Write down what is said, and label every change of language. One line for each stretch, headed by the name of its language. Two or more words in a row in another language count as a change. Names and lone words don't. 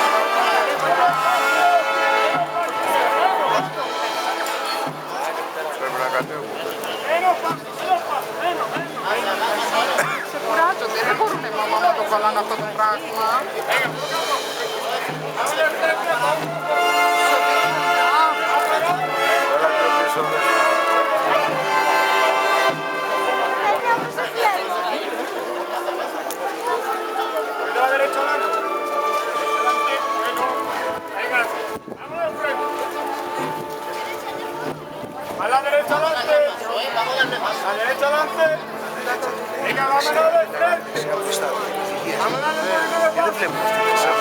Greek: Πρέπει να κατέβουν. Σε κουράζονται, δεν μπορούνε μαμά να το κολλάνε αυτό το πράγμα. Τώρα πιο πίσω δεν.
Spanish: A la derecha adelante. A la derecha adelante. Venga, vámonos de frente. Vamos a darle.
Greek: Δεν βλέπουμε.